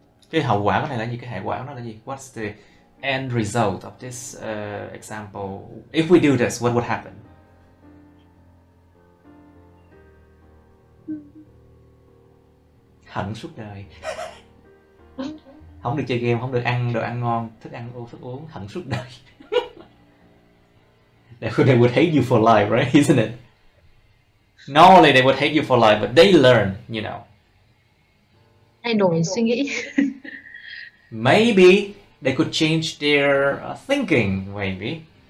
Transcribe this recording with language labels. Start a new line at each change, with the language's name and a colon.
Vietnamese: cái hậu quả của này là gì? Cái hệ quả của nó là gì?
English: What's the end result of this example? If we do this, what would happen?
Vietnamese: Hận suốt đời. Không được chơi game, không được ăn đồ ăn ngon, thức uống, hận suốt đời.
English: They would hate you for life, right? Isn't it? Not only they would hate you for life, but they learn, you know.
Vietnamese: Thay đổi suy nghĩ.
English: Maybe they could change their thinking, maybe.